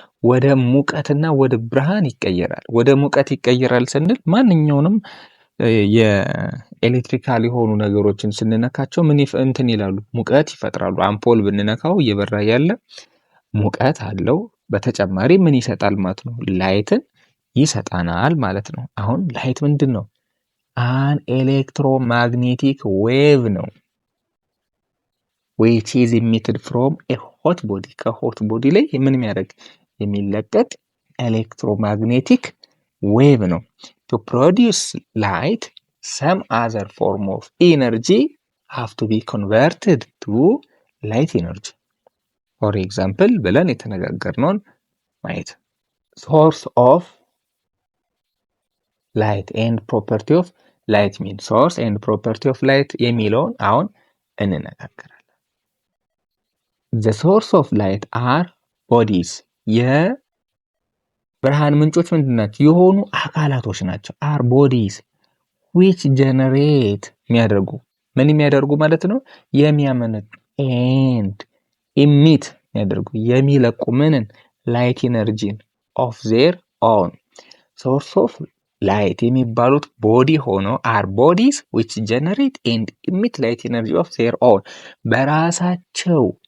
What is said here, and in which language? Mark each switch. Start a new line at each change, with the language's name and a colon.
Amharic: ወደ ሙቀትና ወደ ብርሃን ይቀየራል። ወደ ሙቀት ይቀየራል ስንል ማንኛውንም የኤሌክትሪካል የሆኑ ነገሮችን ስንነካቸው ምን እንትን ይላሉ? ሙቀት ይፈጥራሉ። አምፖል ብንነካው እየበራ ያለ ሙቀት አለው። በተጨማሪ ምን ይሰጣል ማለት ነው? ላይትን ይሰጣናል ማለት ነው። አሁን ላይት ምንድን ነው?
English: አን ኤሌክትሮማግኔቲክ ዌቭ
Amharic: ነው
English: which is emitted from a hot body።
Amharic: ከሆት ቦዲ ላይ ምን የሚያደርግ የሚለቀቅ ኤሌክትሮማግኔቲክ ዌቭ ነው።
English: to produce light some other form of energy have to be converted to light energy። for example
Amharic: ብለን የተነጋገርነውን ማየት
English: source of light and property of light mean source and property of light
Amharic: የሚለውን አሁን እንነጋገራለን።
English: the source of light are bodies
Amharic: የብርሃን ምንጮች ምንድን ናቸው? የሆኑ አካላቶች ናቸው።
English: are bodies which generate
Amharic: የሚያደርጉ ምን የሚያደርጉ ማለት ነው? የሚያመነጩ
English: and emit
Amharic: የሚያደርጉ የሚለቁ ምንን
English: light energy of their own። source of light
Amharic: የሚባሉት
English: ቦዲ ሆኖ are bodies which generate and emit light energy of their own
Amharic: በራሳቸው